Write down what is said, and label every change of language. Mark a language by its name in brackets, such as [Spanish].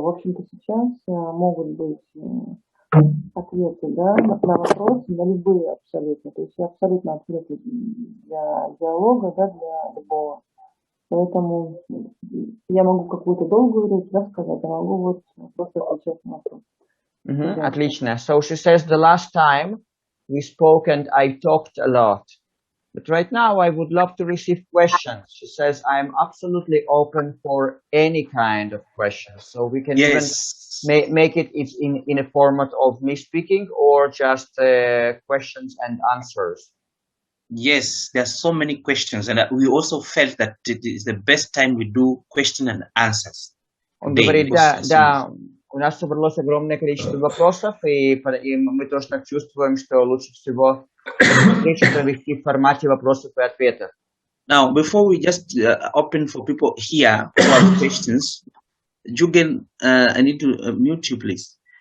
[Russian] В общем-то, сейчас могут быть ответы, да, на вопросы, на любые абсолютно. То есть я абсолютно открыта для диалога, да, для любого. Поэтому я могу какую-то долгую речь рассказать, а могу вот просто отвечать на вопрос. Отлично. [English] So she says the last time we spoke and I talked a lot. But right now I would love to receive questions. She says I'm absolutely open for any kind of questions. So we can even make it in a format of me speaking or just questions and answers. Yes, there are so many questions, and we also felt that it is the best time we do question and answers. [Russian] Он говорит, да, у нас собралось огромное количество вопросов, и мы тоже так чувствуем, что лучше всего встречу провести в формате вопросов и ответов. [English] Now, before we just open for people here who have questions, Jugen, I need to mute you, please.